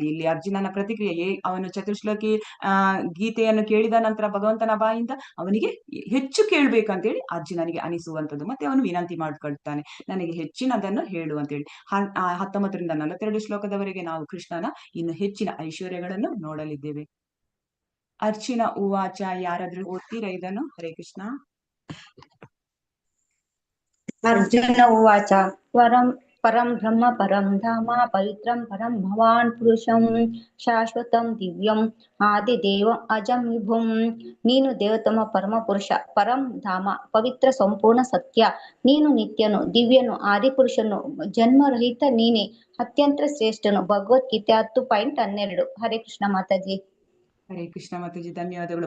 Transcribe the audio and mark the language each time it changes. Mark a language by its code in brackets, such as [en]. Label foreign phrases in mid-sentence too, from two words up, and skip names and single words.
[kn] ಇಲ್ಲಿ ಅರ್ಜುನನ ಪ್ರತಿಕ್ರಿಯೆ, ಅವನು ಚತುಶ್ಲೋಕಿ ಗೀತೆಯನ್ನು ಕೇಳಿದ ನಂತರ ಭಗವಂತನ ಬಾಯಿಂದ ಅವನಿಗೆ ಹೆಚ್ಚು ಕೇಳ್ಬೇಕಂತೇಳಿ ಅರ್ಜುನನಿಗೆ ಅನಿಸುವಂಥದ್ದು. ಮತ್ತೆ ಅವನು ವಿನಂತಿ ಮಾಡ್ಕೊಳ್ತಾನೆ, ನನಗೆ ಹೆಚ್ಚಿನದನ್ನು ಹೇಳು ಅಂತೇಳಿ. 19ರಿಂದ 42 ಶ್ಲೋಕದವರೆಗೆ ನಾವು ಕೃಷ್ಣನ ಇನ್ನು ಹೆಚ್ಚಿನ ಐಶ್ವರ್ಯಗಳನ್ನು ನೋಡಲಿದ್ದೇವೆ. [sa] ಅರ್ಚುನ ಉವಾಚ. [kn] ಯಾರಾದ್ರೂ ಓದ್ತೀರಾ ಇದನ್ನು? ಹರೇ ಕೃಷ್ಣ. [sa] ಅರ್ಜುನ ಉವಾಚ. ಪರಂ ಬ್ರಹ್ಮ ಪರಂ ಧಾಮ ಪವಿತ್ರಂ ಪರಂ ಭವಾನ್ ಪುರುಷಂ ಶಾಶ್ವತಂ ದಿವ್ಯಂ ಆದಿದೇವಂ ಅಜಂ ವಿಭುಂ. [kn] ನೀನು ದೇವತಮ ಪರಮ ಪುರುಷ, [sa] ಪರಂ ಧಾಮ [kn] ಪವಿತ್ರ ಸಂಪೂರ್ಣ ಸತ್ಯ. ನೀನು ನಿತ್ಯನು, ದಿವ್ಯನು, ಆದಿಪುರುಷನು, ಜನ್ಮರಹಿತ ನೀನೆ, ಅತ್ಯಂತ ಶ್ರೇಷ್ಠನು. ಭಗವದ್ಗೀತೆ 10.12. ಹರೇ ಕೃಷ್ಣ ಮಾತಾಜಿ. ಹರೇ ಕೃಷ್ಣ ಮಾತಾಜಿ, ಧನ್ಯವಾದಗಳು.